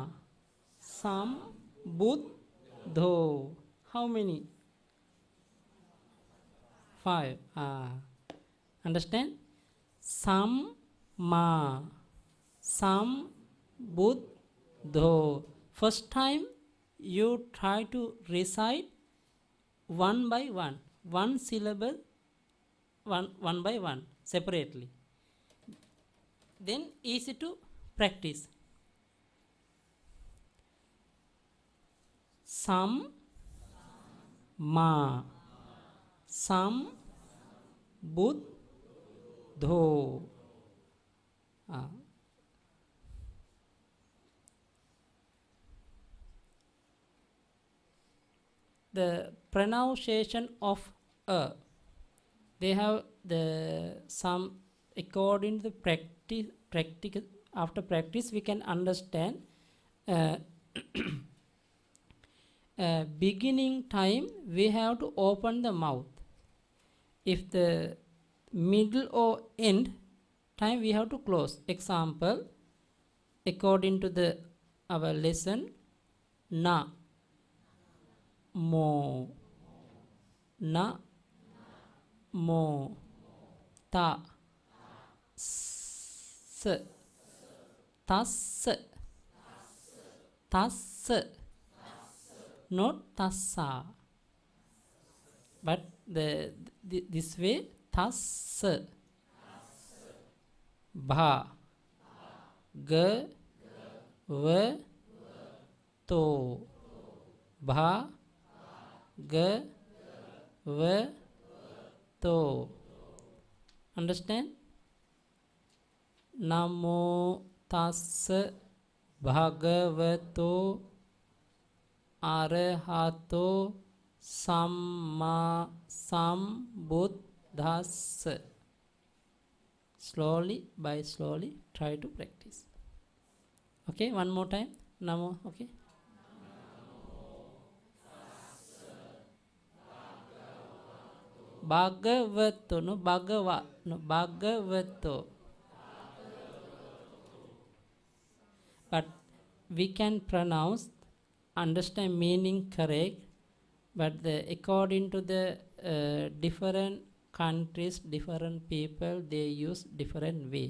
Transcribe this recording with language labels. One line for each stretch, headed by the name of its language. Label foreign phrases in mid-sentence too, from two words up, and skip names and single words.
Pali: Sam, bud,
English: dho. How many? 5. Understand?
Pali: Sam, ma. Sam, bud, dho.
English: First time you try to recite one by one. One syllable, one by one, separately. Then easy to practice. Sam, ma. Sam, bud, dho. The pronunciation of a, they have the some according to the practice. After practice we can understand. Beginning time we have to open the mouth. If the middle or end time we have to close. Example, according to the our lesson,
Pali: na, mo, na, mo, ta, s, tas, tas, not tassa,
English: but this way,
Pali: tas, bha, g, v, to, bha, g, v, to.
English: Understand?
Pali: Namo tassa bhagavato arahato samma sambuddhassa.
English: Slowly by slowly try to practice. Okay, one more time. Namo. Okay.
Pali: Bhagavato, no bhagava, no bhagavato.
English: But we can pronounce, understand meaning correct, but according to the different countries, different people, they use different way.